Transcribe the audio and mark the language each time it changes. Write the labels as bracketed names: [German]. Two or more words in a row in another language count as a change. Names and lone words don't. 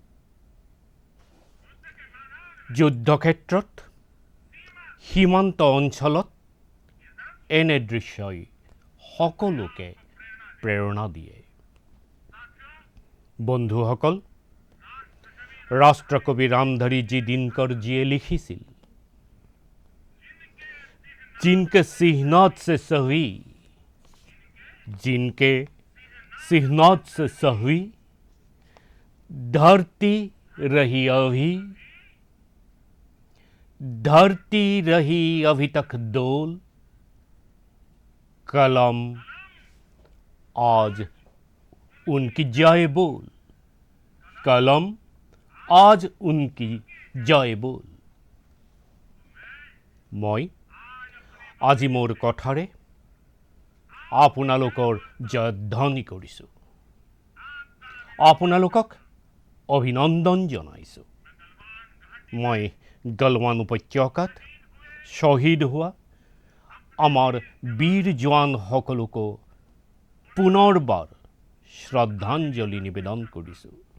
[Assamese] যুদ্ধক্ষেত্ৰত, সীমান্ত অঞ্চলত এনে দৃশ্যই সকলোকে প্ৰেৰণা দিয়ে। বন্ধুসকল, ৰাষ্ট্ৰকবি ৰামধাৰী জি দিনকৰজীয়ে লিখিছিল, [Hindi] जिनके सिहनात से सही, जिनके सिहनात से सही धरती रही अभी तक डोल, कलम आज उनकी जाए बोल, कलम आज उनकी जाए बोल। [Assamese] মই আজি মোৰ কথাৰে আপোনালোকৰ জয়ধ্বনি কৰিছোঁ। আপোনালোকক অভিনন্দন জনাইছোঁ। মই গলৱান উপত্যকাত শ্বহীদ হোৱা আমাৰ বীৰ জোৱানসকলকো পুনৰবাৰ শ্ৰদ্ধাঞ্জলি নিবেদন কৰিছোঁ।